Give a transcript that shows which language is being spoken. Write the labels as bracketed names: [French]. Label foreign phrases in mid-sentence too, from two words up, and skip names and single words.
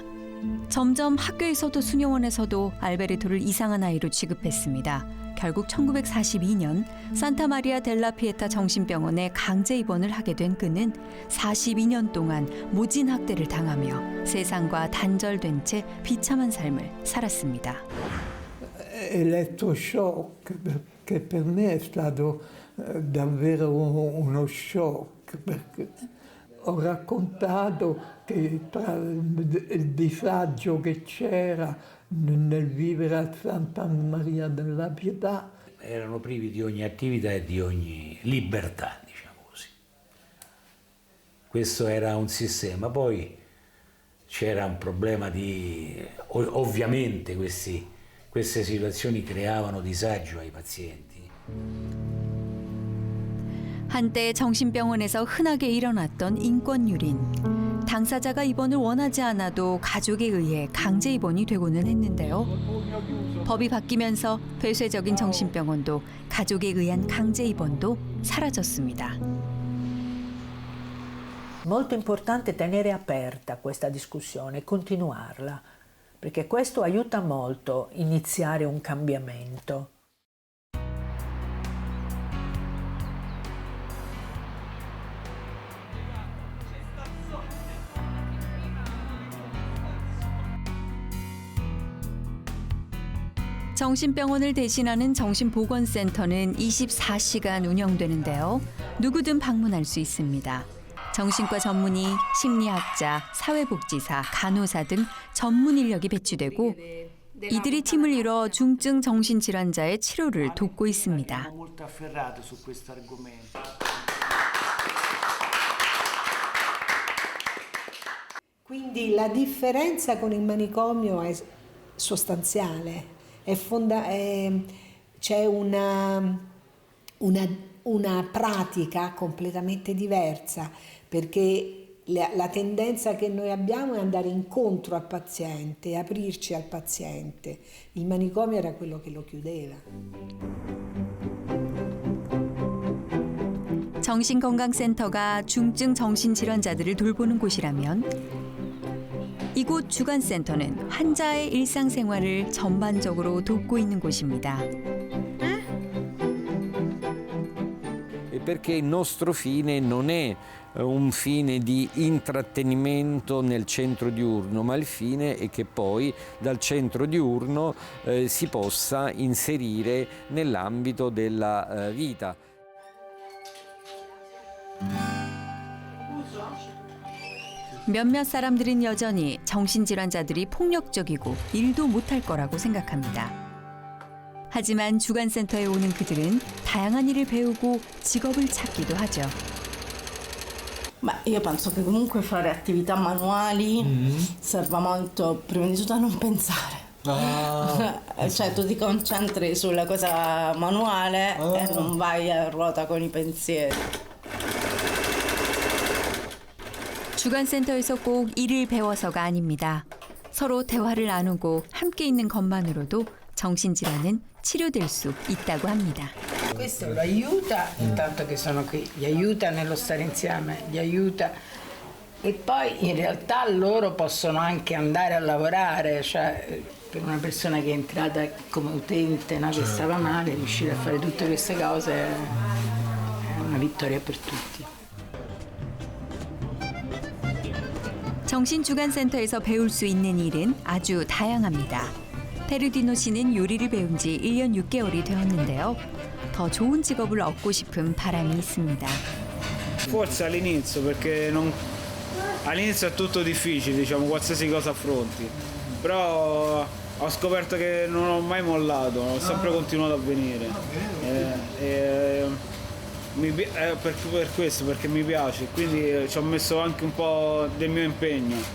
[Korean] 점점 학교에서도 수녀원에서도 알베르토를 이상한 아이로 취급했습니다. 결국 1942년 산타마리아 델라 피에타 정신병원에 강제 입원을 하게 된 그는 42년 동안 모진 학대를 당하며 세상과 단절된 채 비참한 삶을 살았습니다. [Italian] Elettroshock, che per me è stato davvero uno shock, perché ho raccontato che tra il disagio che c'era nel vivere a Santa Maria della Pietà. Erano privi di ogni attività e di ogni libertà, diciamo così. Questo era un sistema. Poi c'era un problema di... Ovviamente queste situazioni creavano disagio ai pazienti. [Korean] 한때 정신병원에서 흔하게 일어났던 인권 유린. 당사자가 입원을 원하지 않아도 가족에 의해 강제 입원이 되고는 했는데요. 법이 바뀌면서 폐쇄적인 정신병원도 가족에 의한 강제 입원도 사라졌습니다. [Italian] Molto importante tenere aperta questa discussione e continuarla, perché questo aiuta molto a iniziare un cambiamento. [Korean] 정신병원을 대신하는 정신보건센터는 24시간 운영되는데요. 누구든 방문할 수 있습니다. 정신과 전문의, 심리학자, 사회복지사, 간호사 등 전문 인력이 배치되고 이들이 팀을 이뤄 중증 정신질환자의 치료를 돕고 있습니다. [Italian] Quindi la differenza con il manicomio è sostanziale. C'è una pratica completamente diversa, perché la tendenza che noi abbiamo è andare incontro al paziente, aprirci al paziente. Il manicomio era quello che lo chiudeva. [Korean] 정신건강센터가 중증 정신질환자들을 돌보는 곳이라면 이곳 주간센터는 환자의 일상생활을 전반적으로 돕고 있는 곳입니다. [Italian] Perché il nostro fine non è un fine di intrattenimento nel centro diurno, ma il fine è che poi dal centro diurno si possa inserire nell'ambito della vita. [Korean] 몇몇 사람들은 여전히 정신질환자들이 폭력적이고 일도 못할 거라고 생각합니다. 하지만 주간센터에 오는 그들은 다양한 일을 배우고 직업을 찾기도 하죠. [Italian] Beh, io penso che comunque fare attività manuali serva molto, prima di tutto, a non pensare. Cioè tu ti concentri sulla cosa manuale e non vai a ruota con i pensieri. [Korean] 주간센터에서 꼭 일을 배워서가 아닙니다. 서로 대화를 나누고 함께 있는 것만으로도 정신질환은 치료될 수 있다고 합니다. [Italian] Questo lo aiuta, intanto che sono qui, gli aiuta nello stare insieme, gli aiuta e poi in realtà loro possono anche andare a lavorare, cioè per una persona che è entrata come utente, no, che stava male, riuscire a fare tutte queste cose è una vittoria per tutti. [Korean] 정신주간센터에서 배울 수 있는 일은 아주 다양합니다. 페르디노 씨는 요리를 배운 지 1년 6개월이 되었는데요. 더 좋은 직업을 얻고 싶은 바람이 있습니다. [Italian] Forse all'inizio, perché all'inizio è tutto difficile, diciamo, qualsiasi cosa affronti. Però ho scoperto che non ho mai mollato, ho sempre continuato a venire. Per questo, perché mi piace, quindi ci ho messo anche un po' del mio impegno.